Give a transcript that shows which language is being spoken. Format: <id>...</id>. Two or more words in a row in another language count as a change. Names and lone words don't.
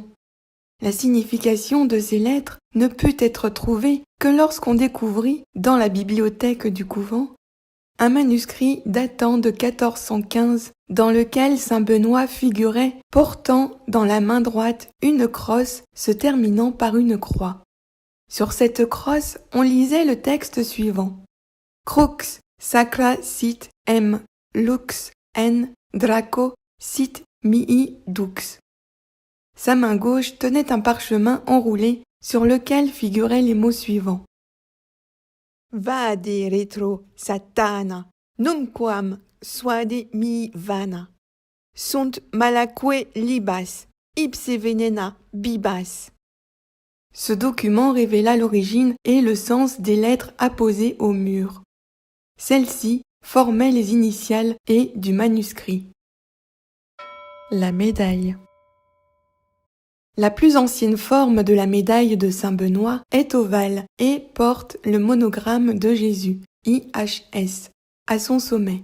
<fr>La signification de ces lettres ne put être trouvée que lorsqu'on découvrit, dans la bibliothèque du couvent, un manuscrit datant de 1415 dans lequel saint Benoît figurait portant dans la main droite une crosse se terminant par une croix. Sur cette crosse, on lisait le texte suivant.</fr> <la>Crux sacra sit lux en draco sit mihi dux.</la> <fr>Sa main gauche tenait un parchemin enroulé sur lequel figuraient les mots suivants.</fr> <la>Vade retro satana, nunquam suade mi vana. Sunt malaque libas, ipse venena bibas.</la> <fr>Ce document révéla l'origine et le sens des lettres apposées au mur. Celles-ci formaient les initiales et du manuscrit. La médaille. La plus ancienne forme de la médaille de saint Benoît est ovale et porte le monogramme de Jésus, IHS, à son sommet.</fr>